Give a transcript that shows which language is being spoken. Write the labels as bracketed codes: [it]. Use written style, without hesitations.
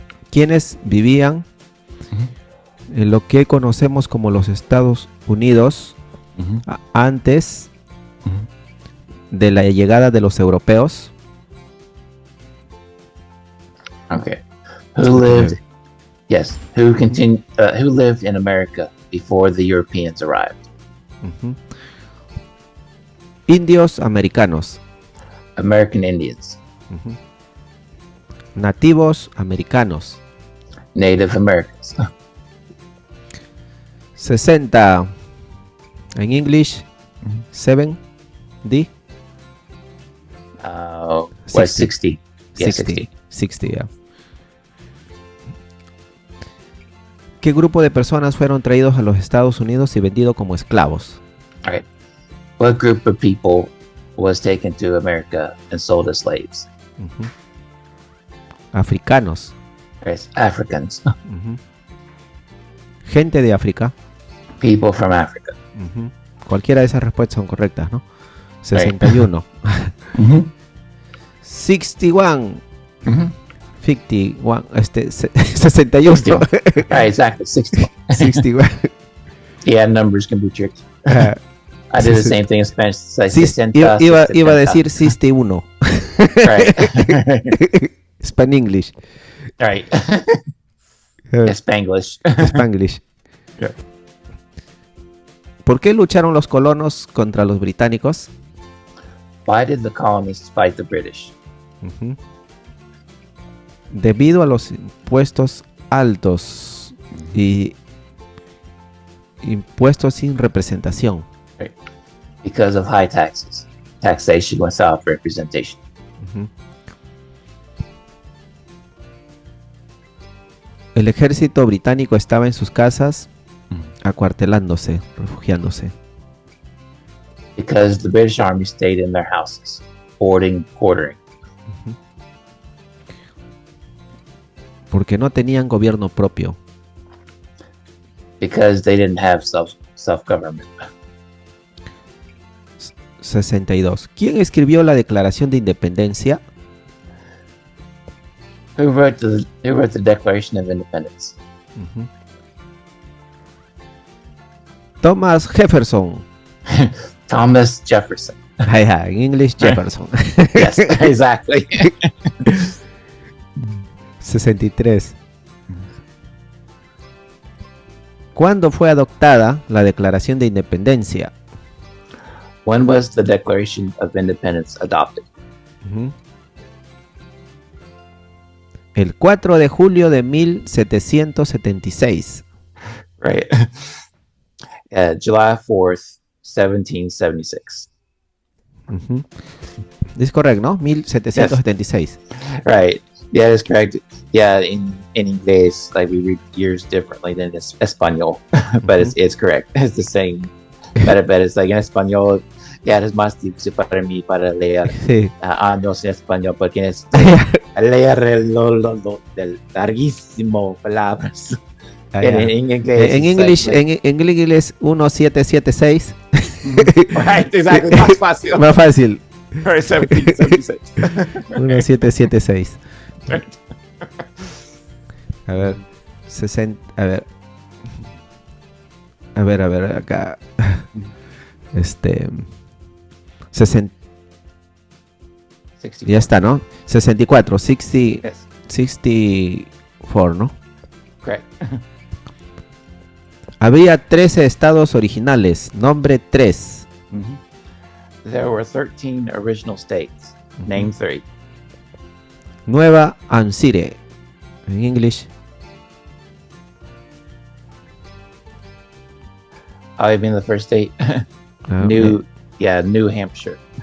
[es] ¿Quiénes vivían en lo que conocemos como los Estados Unidos antes de la llegada de los europeos? [en] Okay. Who lived in America before the Europeans arrived? [es] Ujú. Indios americanos. [en] American Indians. [es] Ujú. Nativos americanos. [en] Native Americans. [es] 60. En English, 7. D. [en] What, 60? Yeah, 60. 60, yeah. [es] ¿Qué grupo de personas fueron traídos a los Estados Unidos y vendidos como esclavos? [en] Okay. What group of people was taken to America and sold as slaves? [es] Ujú. Africanos. [en] Yes, Africans. [es] Ujú. Gente de África. [en] People from Africa. Ujú. [es] Cualquiera de esas respuestas son correctas, ¿no? [en] 61. Mm-hmm. 61. Mm-hmm. 51. 61. Right, exactly. 60. 61. Yeah, numbers can be tricky. Ah, I did the [es] sí. [en] same thing in Spanish. It's like [es] Sí, [en] 60, [es] iba a [en] 60. [es] decir 61. [en] Right. Span English. Right. Spanglish. Spanglish. Yeah. [es] ¿Por qué lucharon los colonos contra los británicos? [en] Why did the colonists fight the British? Ujú. [es] Debido a los impuestos altos y impuestos sin representación. [en] Because of high taxes. Taxation without representation. Ujú. [es] El ejército británico estaba en sus casas acuartelándose, refugiándose. [en] Because the British Army stayed in their houses, quartering. [es] Porque no tenían gobierno propio. [en] Because they didn't have self-government. 62. [es] ¿Quién escribió la Declaración de Independencia? [en] Who wrote the Declaration of Independence? Ujú. Thomas Jefferson. Thomas Jefferson. [es] En English, Jefferson. [en] Yes, exactly. 63. [es] ¿Cuándo fue adoptada la Declaración de Independencia? [en] When was the Declaration of Independence adopted? Ujú. [es] El 4 de julio de 1776. [en] Right. July 4th, 1776. [es] Ujú. Es correcto, ¿no? 1776. [en] Right. Yeah, that's correct. Yeah, in English, like we read years differently than Espanol, but it's correct. It's the same. But it's like [es] en español, [en] yeah, [es] es más difícil para mí para leer Sí. años en español porque es leer del larguísimo palabras. Ah, En ya. inglés. En [en] it's like- [es] en inglés 1776. [en] Right, exactly. [es] Más fácil. Más fácil. [en] Right, 1776. 1776. [es] A ver. 60. A ver, acá. 60. 64. Ya está, ¿no? 64. 60. [en] Yes, [es] 64, ¿no? [en] correct. [es] Había 13 estados originales. Nombre 3. [en] There were 13 original states. Name 3. [es] Nueva Hampshire. En English. [en] I mean the first state. New Hampshire.